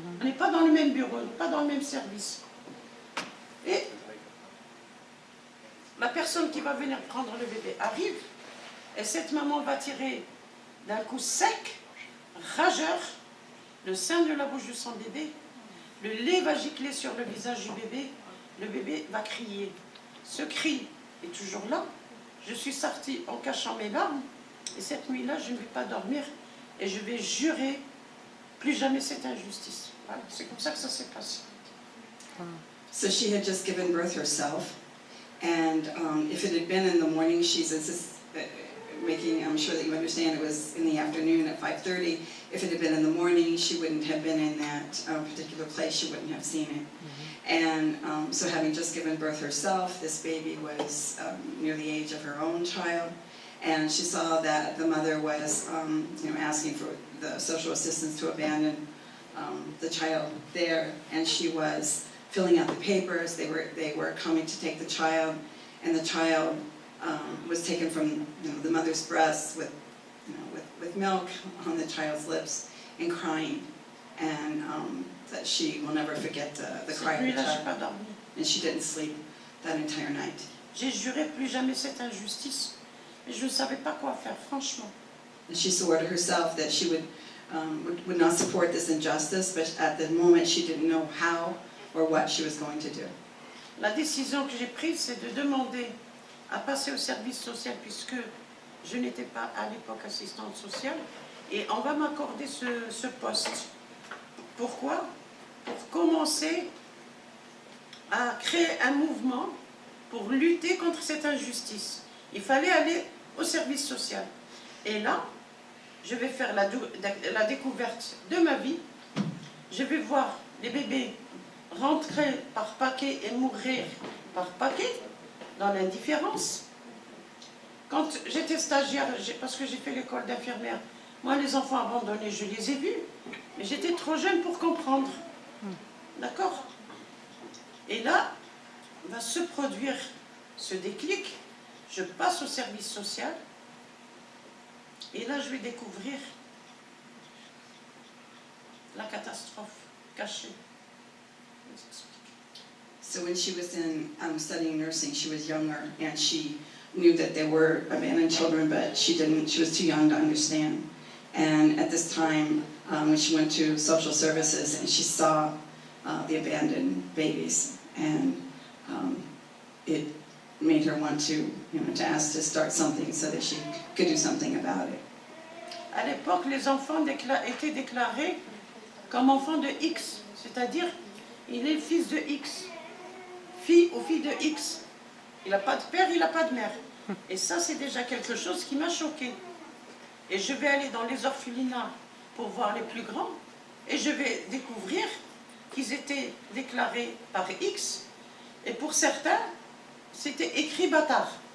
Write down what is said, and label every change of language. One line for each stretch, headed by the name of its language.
French: On n'est pas dans le même bureau, pas dans le même service. Et la personne qui va venir prendre le bébé arrive, et cette maman va tirer d'un coup sec, rageur, le sein de la bouche de son bébé, le lait va gicler sur le visage du bébé, le bébé va crier. Ce cri est toujours là. Je suis sortie en cachant mes larmes, et cette nuit-là, je ne vais pas dormir, et je vais jurer plus jamais cette injustice. Voilà, c'est comme ça que ça s'est passé.
English: So she had just given birth herself, and if it had been in the morning, she's making sure that you understand it was in the afternoon at 5:30. If it had been in the morning, she wouldn't have been in that particular place, she wouldn't have seen it. And so having just given birth herself, this baby was near the age of her own child, and she saw that the mother was asking for the social assistance to abandon the child there, and she was filling out the papers. They were coming to take the child, and the child was taken from the mother's breast with milk on the child's lips and crying, and that she will never forget the cry of the child. And she didn't sleep that entire night.
French: J'ai juré plus jamais cette injustice, mais je ne savais pas quoi faire, franchement.
English: And she swore to herself that she would not support this injustice, but at the moment she didn't know how or what she was going to do.
French: La décision que j'ai prise, c'est de demander à passer au service social, puisque je n'étais pas à l'époque assistante sociale, et on va m'accorder ce poste. Pourquoi? Pour commencer à créer un mouvement pour lutter contre cette injustice. Il fallait aller au service social. Et là, je vais faire la découverte de ma vie. Je vais voir les bébés rentrer par paquet et mourir par paquet, dans l'indifférence. Quand j'étais stagiaire, parce que j'ai fait l'école d'infirmière Moi, les enfants abandonnés, je les ai vus, mais j'étais trop jeune pour comprendre. D'accord? Et là, va se produire ce déclic. Je passe au service social. Et là, je vais découvrir la catastrophe cachée. Je vous explique.
English: So when she was in studying nursing, she was younger, and she knew that there were abandoned children, but she was too young to understand. And at this time, when she went to social services, and she saw the abandoned babies, and it made her want to, to ask to start something so that she could do something about it.
French: À l'époque, les enfants étaient déclarés comme enfants de X, c'est-à-dire, il est le fils de X, fille ou fille de X. Il n'a pas de père, il n'a pas de mère. Et ça, c'est déjà quelque chose qui m'a choquée. Et je vais aller dans les orphelinats pour voir les plus grands, et je vais découvrir qu'ils étaient déclarés par X, et pour certains, c'était écrit bâtard.